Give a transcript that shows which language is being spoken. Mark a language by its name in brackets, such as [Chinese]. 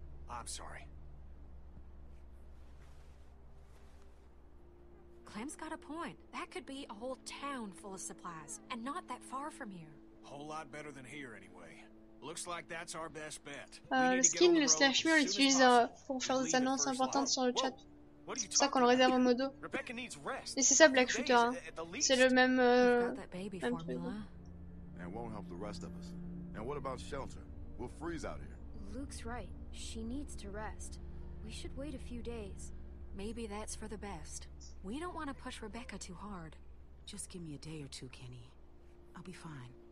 [English] I'm sorry. Clem's got a point. That could be a whole town full of supplies, and not that far from here. Whole lot better than here anyway. Looks like that's our best bet. [French] Le skin, le slash on l'utilise pour faire des annonces importantes sur le chat. C'est pour ça qu'on le réserve en modo. Et c'est ça Black Shooter. Hein. C'est le même, même truc. [English] And won't help the rest of us. And what about shelter? We'll freeze out here. Luke's right. She needs to rest. We should wait a few days. Maybe that's for the best. We don't want to push Rebecca too hard. Just give me a day or two, Kenny. I'll be fine.